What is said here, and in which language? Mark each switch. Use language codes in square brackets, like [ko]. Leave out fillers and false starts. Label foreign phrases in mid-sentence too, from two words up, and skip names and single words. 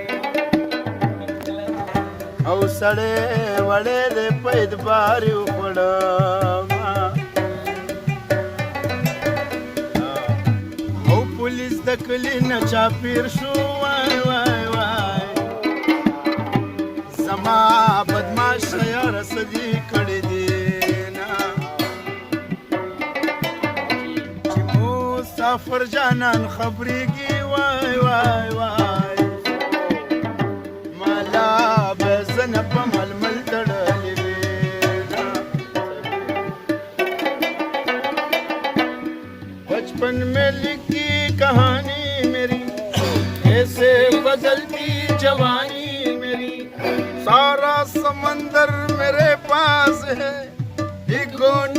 [ps] او سړی وړی دی په اعتبار یې وخوړم او پولیس د کلي نه چاپېر شو وای وای وای زما بدماشه یاره څه دې کړي دي مسافر جانان خبرېږي وای وای وای مالا به زه نه په ململ تړلې وې [ur] بچپن میں لکھی کہانی میری ایسے بدلتی جوانی میری سارا سمندر میرے پاس ہے ایک گھونٹ